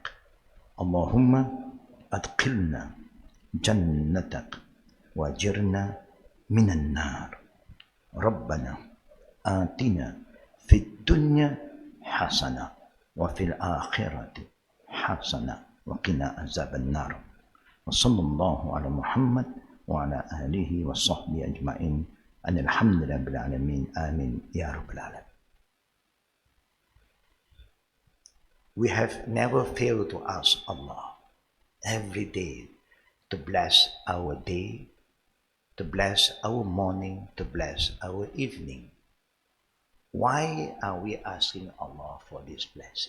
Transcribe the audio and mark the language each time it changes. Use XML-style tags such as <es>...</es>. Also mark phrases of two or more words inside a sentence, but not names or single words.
<ar>اللهم أدخلنا جنتك وأجرنا من النار. ربنا آتنا في الدنيا حسنة وفي الآخرة حسنة وقنا عذاب النار. وصلى الله على محمد وعلى آله وصحبه أجمعين. الحمد لله رب العالمين. آمين يا رب العالمين.</ar> <en>We have never failed to ask Allah every day to bless our day, to bless our morning, to bless our evening. Why are we asking Allah for this blessing?</en>